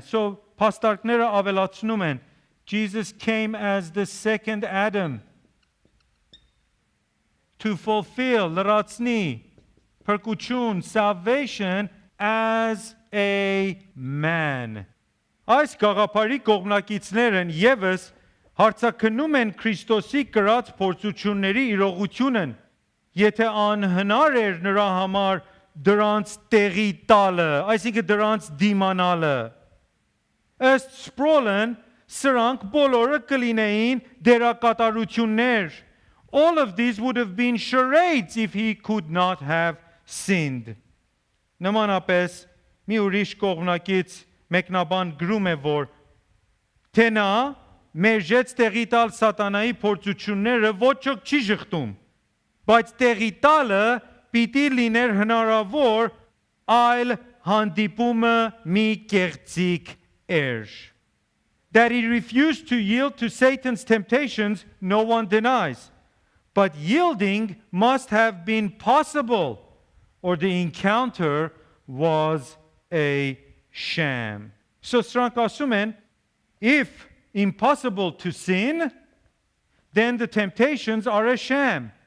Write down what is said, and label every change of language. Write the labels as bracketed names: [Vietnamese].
[English] So [Armenian] pastարկները ավելացնում են, [English] Jesus came as the second Adam to fulfill [Armenian] լրացնի փրկություն, [English] salvation as a man. [Armenian] Այս գաղափարի կողմնակիցներն եւս հարցակնում են Քրիստոսի կրած փորձությունների իրողությունն, եթե անհնար էր նրա համար դրանց տեղի տալը, այսինքն դրանց դիմանալը։ Ըստ Սպրոլն, սրանք բոլորը կլինեին դերակատարություններ. [English] All of these would have been charades if he could not have sinned. [Armenian] Նմանապես մի ուրիշ կողմնակից մեկնաբան գրում է, որ թե նա մերժեց տեղի տալ սատանայի փորձությունները ոչ ոք չի ժխտում, բայց տեղի տալը պիտի լիներ հնարավոր այլ հանդիպումը մի կեղծիք էր. [English] That he refused to yield to Satan's temptations, no one denies. But yielding must have been possible, or the encounter was a sham. So [Armenian] սրանք ասում են, [English] if impossible to sin, then the temptations are a sham.